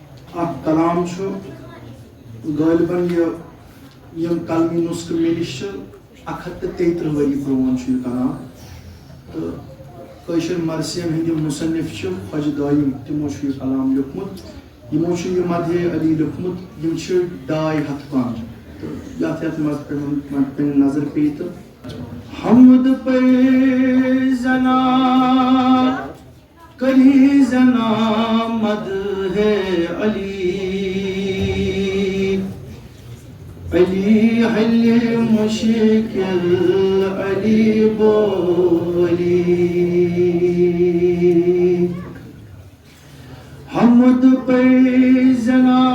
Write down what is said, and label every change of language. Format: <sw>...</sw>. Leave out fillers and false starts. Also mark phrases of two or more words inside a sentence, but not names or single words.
<ks>اخ کلام غالباً یم کلمی نسخہ ملش 133 ؤری پرون یہ کلام تو قشر مرثین ہند مصنف خواجہ دائم تمو یہ کلام لیوکھمت یمو یہ مدح علی لیوکھمت یم 250 پان تو یت مز پہ نظر پی تو حمد پہ زنا کری زنا مدح علی علی حل مشکل علی بولی حمد پہ زنا</ks>